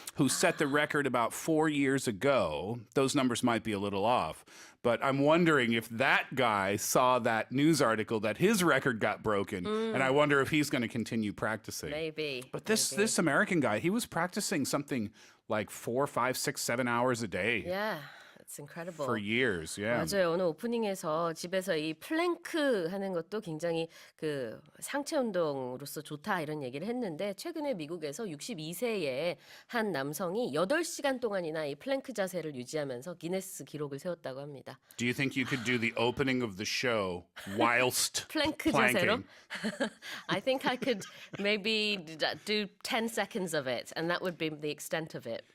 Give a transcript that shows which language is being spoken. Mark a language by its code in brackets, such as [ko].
[en] who set the record about 4 years ago. Those numbers might be a little off. But I'm wondering if that guy saw that news article that his record got broken, and I wonder if he's going to continue practicing. Maybe. But this American guy, he was practicing something like 4, 5, 6, 7 hours a day Yeah, it's incredible. for years. Yeah. [ko] 맞아요. 오늘 오프닝에서 집에서 이 플랭크 하는 것도 굉장히 그 상체 운동으로서 좋다 이런 얘기를 했는데 최근에 미국에서 62세의 한 남성이 8시간 동안이나 이 플랭크 자세를 유지하면서 기네스 기록을 세웠다고 합니다. [en] Do you think you could do the opening of the show whilst [ko] 플랭크 [en] planking? [ko] 자세로? [en] I think I could maybe do 10 seconds of it and that would be the extent of it.